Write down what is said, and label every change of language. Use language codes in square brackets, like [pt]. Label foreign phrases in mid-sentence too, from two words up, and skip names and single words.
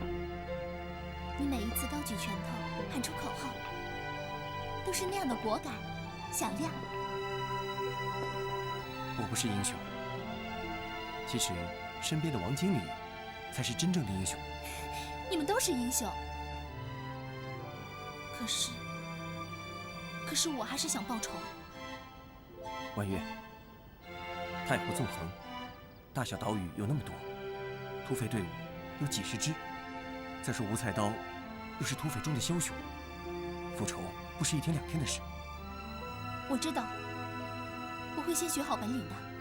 [zh] 你每一次高舉拳頭，喊出口號，都是那樣的果敢、響亮。我不是英雄，其實身邊的王經理才是真正的英雄。你們都是英雄，可是我還是想報仇。婉月，太湖縱橫，大小島嶼有那麼多，土匪隊伍有幾十支，再說吳菜刀又是土匪中的梟雄，復仇不是一天兩天的事。我知道，我會先學好本領的。